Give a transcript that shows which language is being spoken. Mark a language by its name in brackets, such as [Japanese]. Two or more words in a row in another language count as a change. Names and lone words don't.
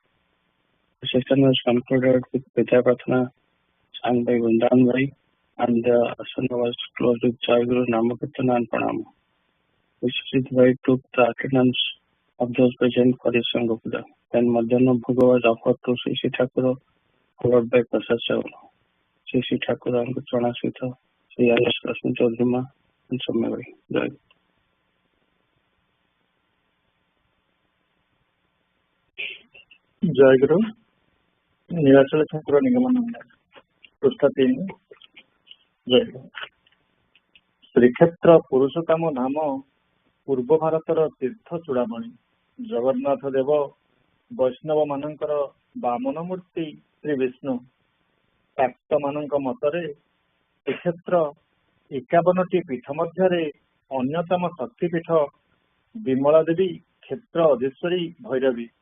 [English] The session was concluded with Vidya Prathana sung by Vrindavan Bhai, and the asana was closed with Jai Guru, Namakirtana and Pranama. Vishwajit Bhai took the attendance of those present for the Sangha Puja. Then Madhyana Bhoga was offered to Sisi Thakura, followed by Prasad Chavla. Sisi Thakura and Kutrana Sita, Sri Ayas Rashmi Chaudhima and Somme Bhai. Jai Guru. Nilachal Thakur Nigamananda. Prusta 3. Jai Guru. [Odia] ଶ୍ରୀକ୍ଷେତ୍ର ପୁରୁଷୋତ୍ତମ ଧାମ ପୂର୍ବ ଭାରତର ତୀର୍ଥ ଚୂଡ଼ାମଣି ଜଗନ୍ନାଥ ଦେବ ବୈଷ୍ଣବ ମାନଙ୍କର ବାମନ ମୂର୍ତ୍ତି ଶ୍ରୀ ବିଷ୍ଣୁ। ଭକ୍ତ ମାନଙ୍କ ମତରେ ଶ୍ରୀକ୍ଷେତ୍ର 51ଟି ପୀଠ ମଧ୍ୟରେ ଅନ୍ୟତମ ଶକ୍ତିପୀଠ ବିମଳା ଦେବୀ କ୍ଷେତ୍ର ଅଧୀଶ୍ୱରୀ ଭୈରବୀ।